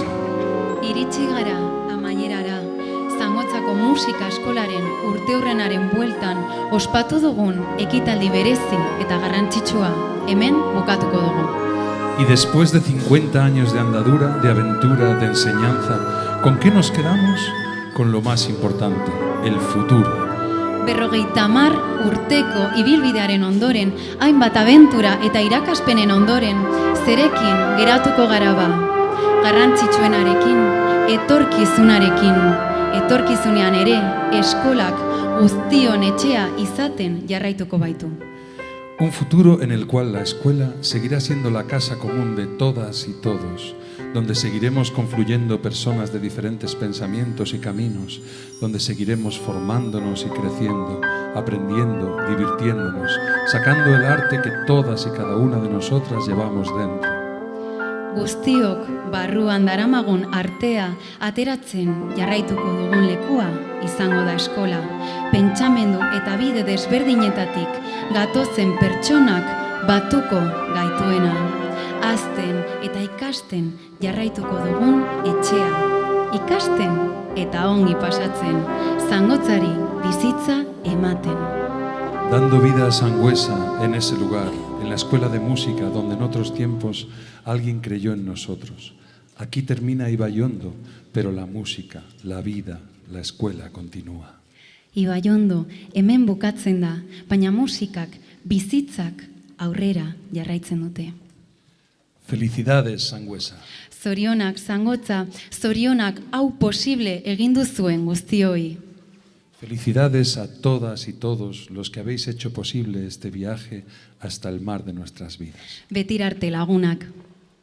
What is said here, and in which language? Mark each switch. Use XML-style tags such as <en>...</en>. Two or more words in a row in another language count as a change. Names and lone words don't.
<eu>Iritsi gara amaierara, Zangotzako musika eskolaren urteurrenaren bueltan ospatu dugun ekitaldi berezi eta garrantzitsua hemen bukatuko dugu.</eu> <es>Y después de 50 años de andadura, de aventura, de enseñanza, ¿con qué nos quedamos? Con lo más importante, el futuro.</es> <eu>50 urteko ibilbidearen ondoren, hainbat abentura eta irakaspenen ondoren, zerekin geratuko gara ba. Garrantzitsuenarekin, etorkizunean ere, eskolak guztion etxea izaten jarraituko baitu.</eu> <es>Un futuro en el cual la escuela seguirá siendo la casa común de todas y todos, donde seguiremos confluyendo personas de diferentes pensamientos y caminos, donde seguiremos formándonos y creciendo, aprendiendo, divirtiéndonos, sacando el arte que todas y cada una de nosotras llevamos dentro.</es> <eu>Guztiok barruan daramagun artea ateratzen jarraituko dugun lekua izango da eskola. Pentsamendu eta bide desberdinetatik gatozen pertsonak batuko gaituena. Hazten eta ikasten jarraituko dugun etxea. Ikasten eta ongi pasatzen, Zangotzari bizitza ematen.</eu> <es>Dando vida a Sangüesa en ese lugar, en la escuela de música donde en otros tiempos alguien creyó en nosotros. Aquí termina Ibaiondo, pero la música, la vida, la escuela continúa.</es> <eu>Ibaiondo hemen bukatzen da, baina musikak, bizitzak aurrera jarraitzen dute.</eu> <es>Felicidades, Sangüesa.</es> <eu>Zorionak, Zangotza, zorionak hau posible egin duzuen guztioi.</eu> <es>Felicidades a todas y todos los que habéis hecho posible este viaje hasta el mar de nuestras vidas.</es> <eu>Betirarte lagunak.</eu>